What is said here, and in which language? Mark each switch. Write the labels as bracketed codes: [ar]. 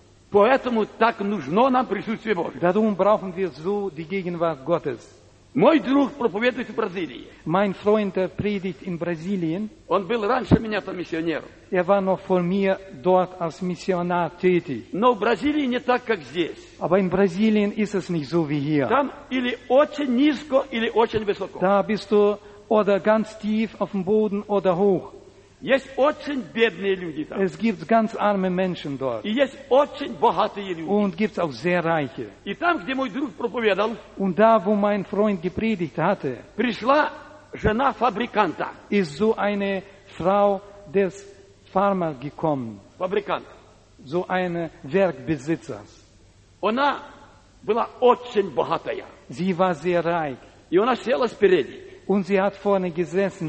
[ru] Поэтому так нужно нам присутствие Божие. [de] Darum brauchen wir so die Gegenwart Gottes. [ru] Мой друг проповедует в Бразилии. [de] Mein Freund predigt in Brasilien. [ru] Он был раньше меня там миссионером. [de] Er war noch vor mir dort als Missionar tätig. [ru] Но в Бразилии не так, как здесь. [de] Aber in Brasilien ist es nicht so wie hier. [ru] Там или очень низко, или очень высоко. [de] Da bist du oder ganz tief auf dem Boden oder hoch. [ru] Есть очень бедные люди там. [de] Es gibt ganz arme Menschen dort. [ru] И есть очень богатые люди. [de] Und gibt es auch sehr reiche. [ru] И там, где мой друг проповедовал, [de] und da, wo mein Freund gepredigt hatte, [ru] пришла жена фабриканта. [de] Ist so eine Frau des Farmers gekommen. [ru] Фабрикант. [de] So eine Werkbesitzers. [ru] Она была очень богатая. [de] Sie war sehr reich. [ru] И она села спереди. [de] Und sie hat vorne gesessen.